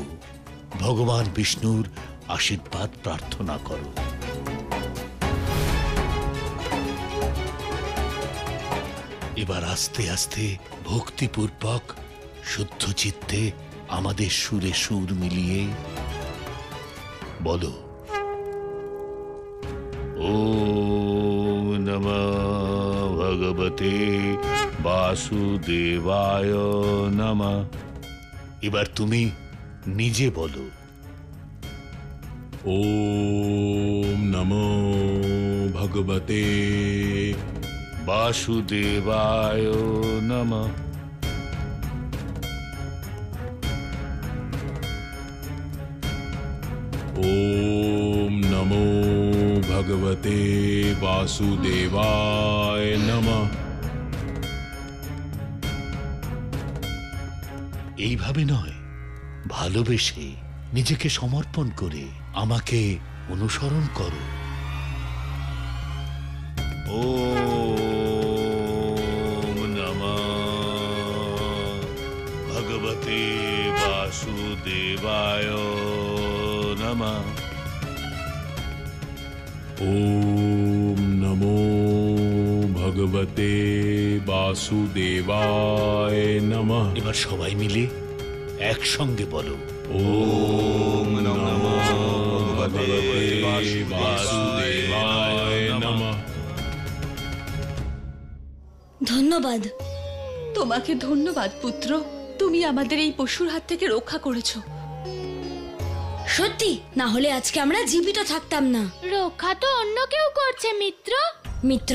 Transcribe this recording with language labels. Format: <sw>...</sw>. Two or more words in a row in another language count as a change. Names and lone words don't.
<bn>ভগবান বিষ্ণুর আশীর্বাদ প্রার্থনা করো। এবার আস্তে আস্তে ভক্তিপূর্বক শুদ্ধ চিত্তে আমাদের সুরে সুর মিলিয়ে বলো,</bn> <sa>ওম নমঃ ভগবতে বাসুদেবায় নমঃ।</sa> <bn>এবার তুমি নিজে বলো,</bn> <sa>ওম নমো ভগবতে বাসুদেবায় নমঃ। ওম নমো ভগবতে বাসুদেবায় নমঃ।</sa> <bn>এইভাবে নয়, ভালোবেসে নিজেকে সমর্পণ করে আমাকে অনুসরণ করো।</bn> <sa>ওম নমঃ ভগবতে বাসুদেবায় নমঃ। ওম নমো ভগবতে বাসুদেবায় নমঃ।</sa> <bn>এবার সবাই মিলে একসঙ্গে বলো,</bn> <sa>ওম নমো ভগবতে বাসুদেবায় নমঃ।</sa> <bn>ধন্যবাদ। তোমাকে ধন্যবাদ পুত্র, তুমি আমাদের এই পশুর হাত থেকে রক্ষা করেছো। সত্যি, না হলে আজকে আমরা জীবিত থাকতাম না। রক্ষা তো অন্য কেউ করছে মিত্র। মিত্র?</bn>